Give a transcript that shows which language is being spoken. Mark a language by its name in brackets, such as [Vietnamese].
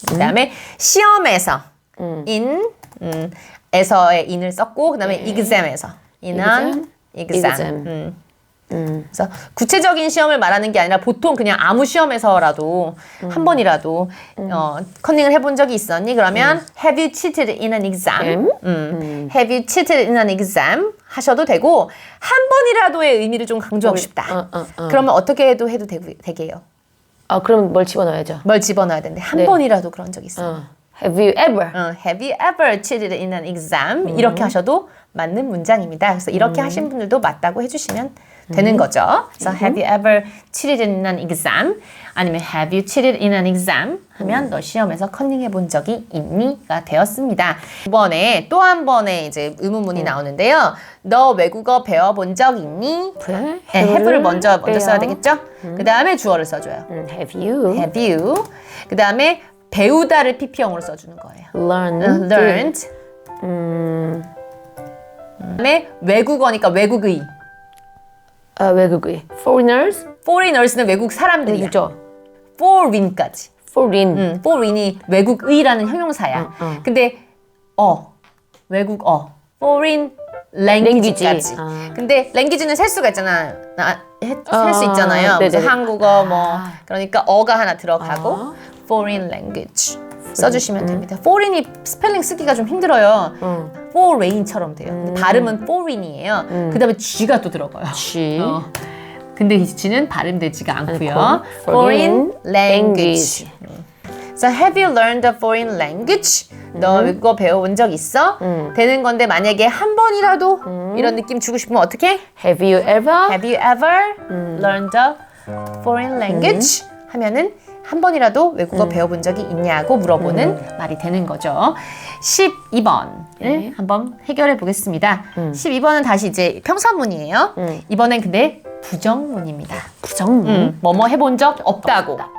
[Korean] 그다음에 시험에서 in 에서의 in을 썼고 그다음에 exam에서 in은 exam. 그래서 구체적인 시험을 말하는 게 아니라 보통 그냥 아무 시험에서라도 한 번이라도 컨닝을 해본 적이 있었니? [English] 그러면 Have you cheated in an exam? Have you cheated in an exam? [Korean] 하셔도 되고 한 번이라도의 의미를 좀 강조하고 싶다. 그러면 어떻게 해도 되게요. 아, 그럼 뭘 집어넣어야죠? 뭘 집어넣어야 되는데 한 네. 번이라도 그런 적 있어요. [English] Have you ever? Have you ever cheated in an exam? [Korean] 이렇게 하셔도 맞는 문장입니다. 그래서 이렇게 하신 분들도 맞다고 해주시면 되는 거죠. 그래서 [English] Have you ever cheated in an exam? [Korean] 아니면 [English] Have you cheated in an exam? [Korean] 하면 너 시험에서 컨닝 해본 적이 있니?가 되었습니다. 이번에 또 한 번의 이제 의문문이 나오는데요. 너 외국어 배워본 적 있니? 네, have를 먼저 써야 되겠죠? 그 다음에 주어를 써줘요. [English] Have you Have you? [Korean] 그 다음에 배우다를 PP형으로 써주는 거예요. [English] learned? [Korean] 그다음에 외국어니까 외국의. 외국의 foreigners? foreigners는 외국 사람들이야. 그죠? foreign까지. [English] foreign. [Korean] foreign이 외국의라는 형용사야. 근데 외국어. [English] foreign language까지. [Korean] 근데 language는 셀 수가 있잖아. 셀 수 있잖아요. 그래서 네네네. 한국어 그러니까 어가 하나 들어가고 foreign language 써주시면 됩니다. foreign이 스펠링 쓰기가 좀 힘들어요. foreign처럼 돼요. 근데 발음은 foreign이에요. 그 다음에 G가 또 들어가요. [English] G. [Korean] 근데 이 G는 발음되지가 않고요. 않고, [English] foreign language. So have you learned a foreign language? [Korean] 너 외국어 배워본 적 있어? 되는 건데 만약에 한 번이라도 이런 느낌 주고 싶으면 어떻게? [English] Have you ever? Have you ever learned a foreign language? [Korean] 하면은 한 번이라도 외국어 배워본 적이 있냐고 물어보는 말이 되는 거죠. 12번을 한번 해결해 보겠습니다. 12번은 다시 이제 평서문이에요. 이번엔 근데 부정문입니다. 부정문. 뭐뭐 해본 적 없다고.